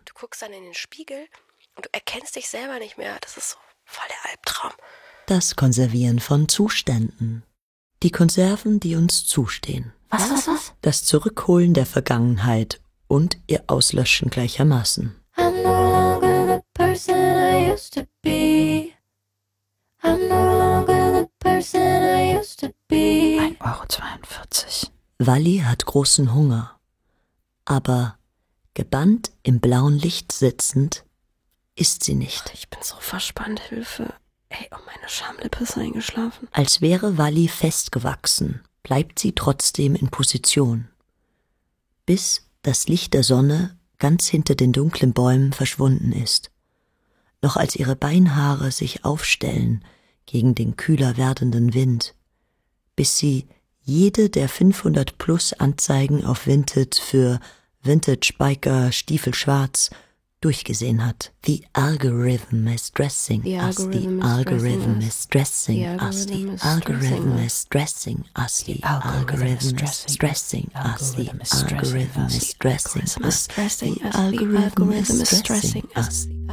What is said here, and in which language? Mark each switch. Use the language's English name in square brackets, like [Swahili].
[German] Du guckst dann in den Spiegel und du erkennst dich selber nicht mehr. Das ist so voll der Albtraum. Das Konservieren von Zuständen. Die Konserven, die uns zustehen. Was? Das Zurückholen der Vergangenheit und ihr Auslöschen gleichermaßen. [English] I'm no longer the person I used to be. I'm no longer the person I used to be. [German] 1,42 €. Walli hat großen Hunger. Aber gebannt im blauen Licht sitzend, ist sie nicht. Ich bin so verspannt, Hilfe. Ey, um meine Schamlippe ist eingeschlafen. Als wäre Walli festgewachsen, bleibt sie trotzdem in Position. Bis das Licht der Sonne ganz hinter den dunklen Bäumen verschwunden ist. Noch als ihre Beinhaare sich aufstellen gegen den kühler werdenden Wind. Bis sie jede der 500+ Anzeigen auf Vinted für Vintage Biker Stiefel schwarz durchgesehen hat. [English] The algorithm is dressing us. The algorithm is dressing us. The algorithm is dressing us. The algorithm is dressing us. The algorithm is dressing us. The algorithm is dressing us.